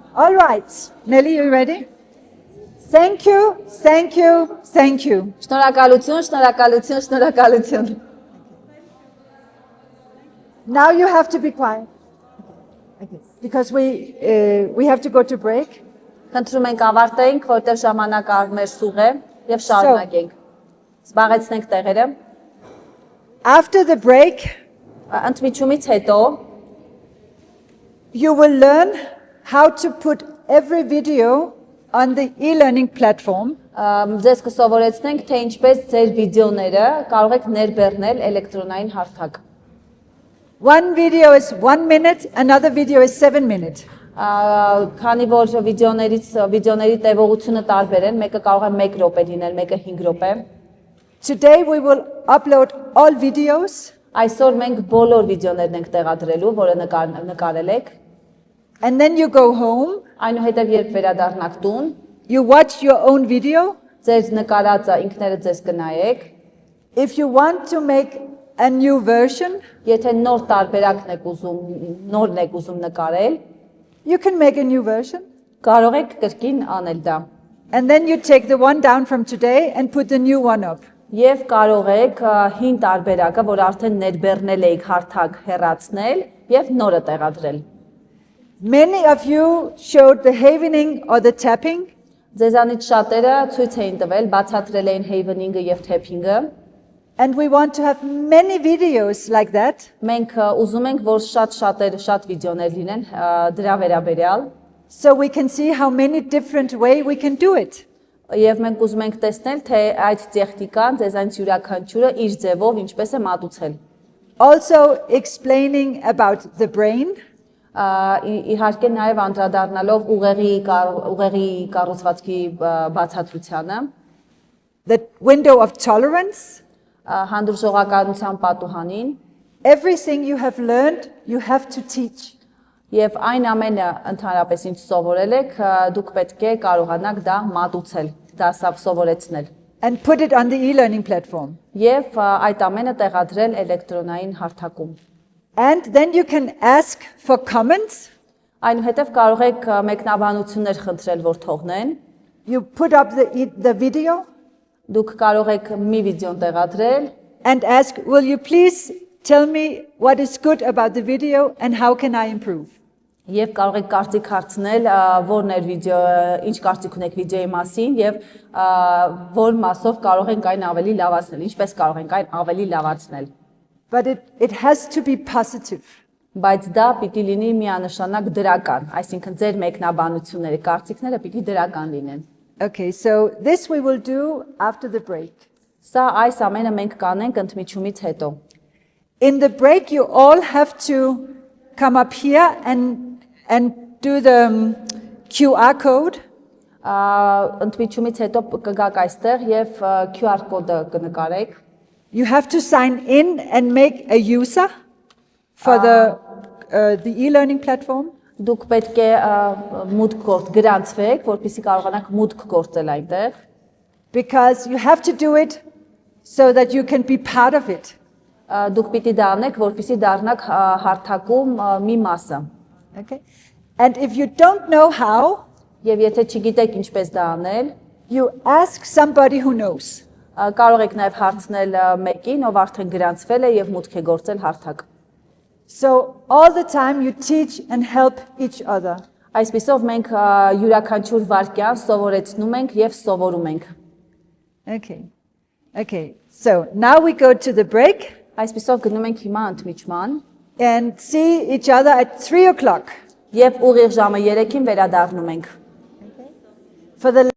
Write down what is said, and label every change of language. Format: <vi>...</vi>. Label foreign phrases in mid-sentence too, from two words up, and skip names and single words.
<en>All right. Nelly, you ready? Thank you, thank you, thank you.</en> <hy>Շնորհակալություն, շնորհակալություն, շնորհակալություն։</hy> <en>Now you have to be quiet. Because we have to go to break.</en> <hy>Խնդրում ենք ավարտենք, որտեղ ժամանակը մեր սուղ է եւ շարունակենք։ Զբաղեցնենք տեղերը։</hy> <en>After the break,</en> <hy>Ընդմիջումից հետո</hy> <en>you will learn how to put every video on the e-learning platform.</en> <hy>Ձեզ կսովորեցնենք, թե ինչպես ձեր վիդեոները կարող եք ներբեռնել էլեկտրոնային հարթակ։</hy> <en>One video is 1 minute, another video is 7 minutes.</en> <hy>Քանի որ վիդեոների տևողությունը տարբեր են, մեկը կարող է 1 րոպե լինել, մեկը 5 րոպե։</hy> <en>Today we will upload all videos.</en> <hy>Այսօր մենք բոլոր վիդեոներն ենք տեղադրելու, որը նկարել եք։</hy> <en>And then you go home,</en> <hy>Այնուհետև երբ վերադառնաք տուն,</hy> <en>you watch your own video.</en> <hy>ձեր նկարածը ինքներդ ձեզ կնայեք։</hy> <en>If you want to make a new version,</en> <hy>Եթե նոր տարբերակն եք ուզում, նորն եք ուզում նկարել,</hy> <en>you can make a new version.</en> <hy>կարող եք կրկին անել դա։</hy> <en>And then you take the one down from today and put the new one up.</en> <hy>Եվ կարող եք հին տարբերակը, որ արդեն ներբեռնել եք հարթակ հեռացնել եւ նորը տեղադրել։</hy> <en>Many of you showed the havening or the tapping.</en> <hy>Ձեզանից շատերը ցույց էին տվել, բացատրել էին havening-ը եւ tapping-ը։</hy> <en>And we want to have many videos like that.</en> <hy>Մենք ուզում ենք, որ շատ վիդեոներ լինեն դրա վերաբերյալ։</hy> <en>So we can see how many different ways we can do it.</en> <hy>Եվ մենք ուզում ենք տեսնել, թե այդ տեխնիկան ձեզանից յուրաքանչյուրը իր ձևով ինչպես է մատուցել։</hy> <en>Also explaining about the brain.</en> <hy>Իհարկե նաև անդրադառնալով ուղեղի կառուցվածքի բացատրությանը,</hy> <en>The window of tolerance.</en> <hy>հանդուրժողականության պատուհանին,</hy> <en>Everything you have learned, you have to teach.</en> <hy>եւ այն ամենը ընդհանրապես ինչ սովորել եք, դուք պետք է կարողանաք դա մատուցել, դա սովորեցնել։</hy> <en>And put it on the e-learning platform.</en> <hy>Եվ այդ ամենը տեղադրել էլեկտրոնային հարթակում։</hy> <en>And then you can ask for comments.</en> <hy>Այնուհետև կարող եք մեկնաբանություններ խնդրել, որ թողնեն։</hy> <en>You put up the video</en> <hy>Դուք կարող եք մի վիդեոն տեղադրել</hy> <en>and ask, will you please tell me what is good about the video and how can I improve?</en> <hy>Եվ կարող եք կարծիք հարցնել, որն էր վիդեոը, ինչ կարծիք ունեք վիդեոյի մասին եւ որ մասով կարող ենք այն ավելի լավացնել, ինչպես կարող ենք այն ավելի լավացնել։</hy> <en>But it has to be positive.</en> <hy>Բայց դա պիտի լինի միանշանակ դրական, այսինքն ձեր մեկնաբանությունները, կարծիքները պիտի դրական լինեն։</hy> <en>Okay, so this we will do after the break.</en> <hy>Սա այս ամենը մենք կանենք ընդմիջումից հետո։</hy> <en>In the break, you all have to come up here and do the QR code.</en> <hy>Ընդմիջումից հետո կգաք այստեղ եւ QR կոդը կնկարեք։</hy> <en>You have to sign in and make a user for the e-learning platform.</en> <hy>Դուք պետք է մուտք գրանցվեք, որպեսզի կարողանաք մուտք գործել այնտեղ։</hy> <en>Because you have to do it so that you can be part of it.</en> <hy>Դուք պիտի դա անեք, որպեսզի դառնաք հարթակում մի մասը։</hy> <en>Okay? And if you don't know how,</en> <hy>Եվ եթե չգիտեք ինչպես դա անել,</hy> <en>you ask somebody who knows.</en> <hy>Կարող եք նաև հարցնել մեկին, ով արդեն գրանցվել է եւ մուտք է գործել հարթակ։</hy> <en>So all the time you teach and help each other.</en> <hy>Այսպիսով մենք յուրաքանչյուր վարքյան սովորեցնում ենք եւ սովորում ենք։</hy> <en>Okay. Okay. So now we go to the break</en> <hy>Այսպիսով գնում ենք հիմա ընդմիջման</hy> <en>and see each other at 3 o'clock.</en> <hy>եւ ուղիղ ժամը 3-ին վերադառնում ենք։</hy> <en>For the</en>